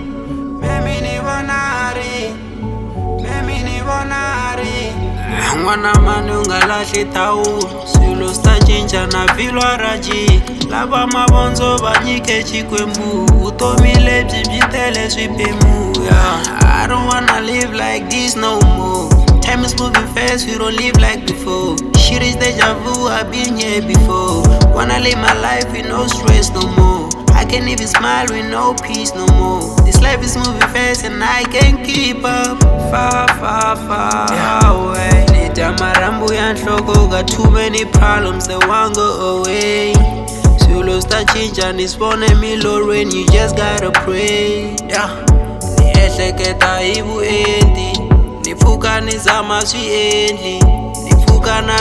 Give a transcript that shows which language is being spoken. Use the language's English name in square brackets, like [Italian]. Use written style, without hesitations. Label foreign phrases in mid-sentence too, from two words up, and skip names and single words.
[Tsonga] n'wana mani u nga lahli thawula swilo swi ta cinca na vilwa ra jika lava mavondzo va nyike xikwembu vutomi lebyi byi tele swiphemu [English] I don't wanna live like this no more. Time is moving fast, we don't live like before. Shit is deja vu, I've been here before. Wanna live my life with no stress no more. I can't even smile with no peace no more. This life is moving fast and I can't keep up. Far away. [Tsonga] Nitamarambu ya nhloko, [English] got too many problems that won't go away. [Tsonga] Swilo sta cinca ni sipone milorweni, [English] you just gotta pray. [Tsonga] Ni ehleketa hi vuenti, ni pfuka ni zama swiendli, ni pfuka na